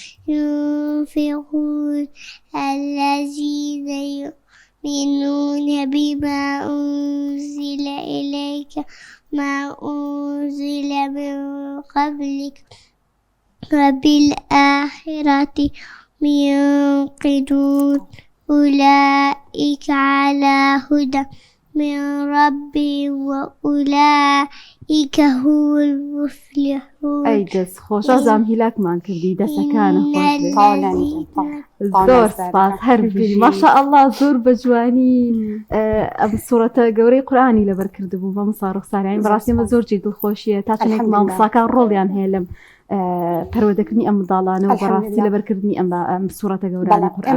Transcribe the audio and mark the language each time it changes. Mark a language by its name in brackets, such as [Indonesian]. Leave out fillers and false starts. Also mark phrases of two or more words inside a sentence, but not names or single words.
[Arabic] ينفقون الذين يؤمنون بما أنزل إليك ما أنزل من قبلك وبالآخرة يوقنون أولئك على هدى من ربهم وأولئك هم المفلحون [Central Kurdish] ئەی دەست خۆش ئازام هیلاکمان کردی دەسەکانە خۆش زۆر سپاس هەربی [Arabic] ماشاء الله [Central Kurdish] زۆر بە جوانی ئەم سوورەتە گەورەی قورئانی لەبەر کردبوو بە مسا ڕوخساریان بەڕاستی مە زۆر جێ دڵخۆشیە تا چنێک مامۆستاکان ڕۆڵیان هەیە لەم پەروەردەکردنی ئەم منداڵانەوە بەڕاستی لەبەرکردنی ئەم سوورەتە گەورانە قورئان